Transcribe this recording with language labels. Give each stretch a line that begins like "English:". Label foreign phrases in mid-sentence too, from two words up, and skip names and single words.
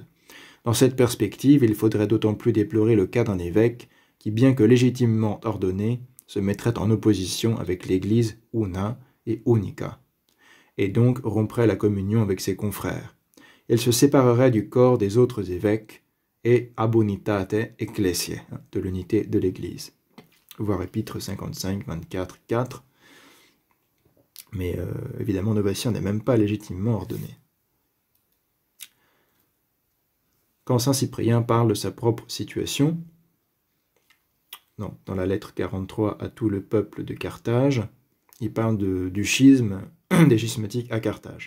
French: Dans cette perspective, il faudrait d'autant plus déplorer le cas d'un évêque qui, bien que légitimement ordonné, se mettrait en opposition avec l'Église una et unica, et donc romprait la communion avec ses confrères. Il se séparerait du corps des autres évêques et
Latin: ab unitate ecclesiae,
French: de l'unité de l'Église. Voir épître 55, 24, 4. Mais évidemment, Novatien n'est même pas légitimement ordonné. Quand saint Cyprien parle de sa propre situation, dans la lettre 43 à tout le peuple de Carthage, il parle du schisme, des schismatiques à Carthage.